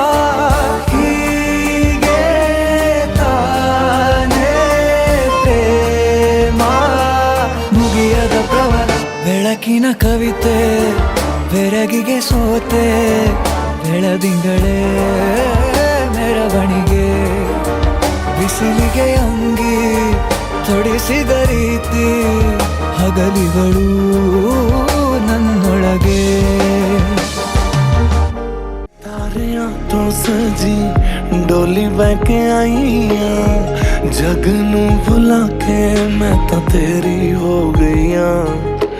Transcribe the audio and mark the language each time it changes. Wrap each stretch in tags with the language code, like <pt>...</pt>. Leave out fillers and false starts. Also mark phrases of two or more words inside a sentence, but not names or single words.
<kn>ಹೀಗೆ ತಾನೇ ಪ್ರೇಮ ಮುಗಿಯದ ಪ್ರವರ ಬೆಳಕಿನ ಕವಿತೆ ಬೆರಗಿಗೆ ಸೋತೆ ಬೆಳದಿಂಗಳೇ ಮೆರವಣಿಗೆ ಬಿಸಿಲಿಗೆ ಅಂಗಿ ತೊಡಿಸಿದ ರೀತಿ ಹಗಲಿಗಳು ನನ್ನೊಳಗೆ</kn> <hi>तारे तो सजी डोली बहके आई</hi> <pa>ਜੱਗ ਨੂੰ ਭੁਲਾ ਕੇ</pa> <hi>मैं तो तेरी हो गई</hi>